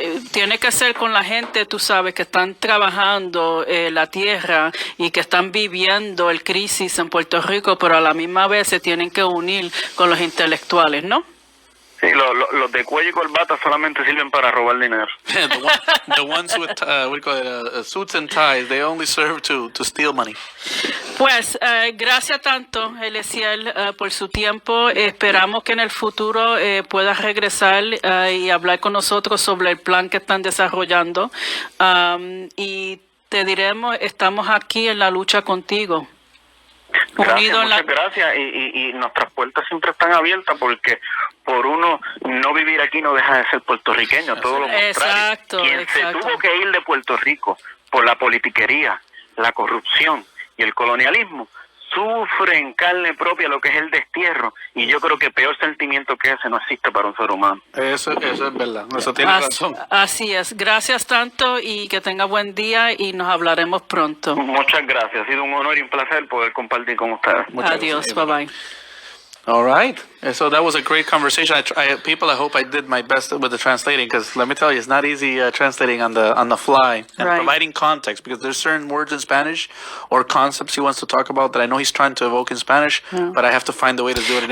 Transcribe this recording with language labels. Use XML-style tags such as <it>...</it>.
<es>Tiene que ser con la gente, tú sabes, que están trabajando la tierra y que están viviendo el crisis en Puerto Rico, pero a la misma vez se tienen que unir con los intelectuales, ¿no? Sí, los de cuello y corbata solamente sirven para robar dinero.</es> <en>The ones with what do you call it, suits and ties, they only serve to steal money.</en> <es>Pues gracias tanto, Eliezer, por su tiempo. Esperamos que en el futuro puedas regresar y hablar con nosotros sobre el plan que están desarrollando. Y te diremos, estamos aquí en la lucha contigo. Muchas gracias y nuestras puertas siempre están abiertas porque por uno no vivir aquí no deja de ser puertorriqueño, todo lo contrario. Exacto, Quien exacto. se tuvo que ir de Puerto Rico por la politiquería, la corrupción y el colonialismo, sufre en carne propia lo que es el destierro y yo creo que peor sentimiento que ese no existe para un ser humano. Eso es verdad, eso tiene razón. Así es. Gracias tanto y que tenga buen día y nos hablaremos pronto. Muchas gracias, ha sido un honor y un placer poder compartir con ustedes. Adiós,</es> <en>bye bye. All right. So that was a great conversation. I hope I did my best with the translating, because let me tell you, it's not easy translating on the fly and Right. providing context, because there's certain words in Spanish or concepts he wants to talk about that I know he's trying to evoke in Spanish, but I have to find a way to do it in</en>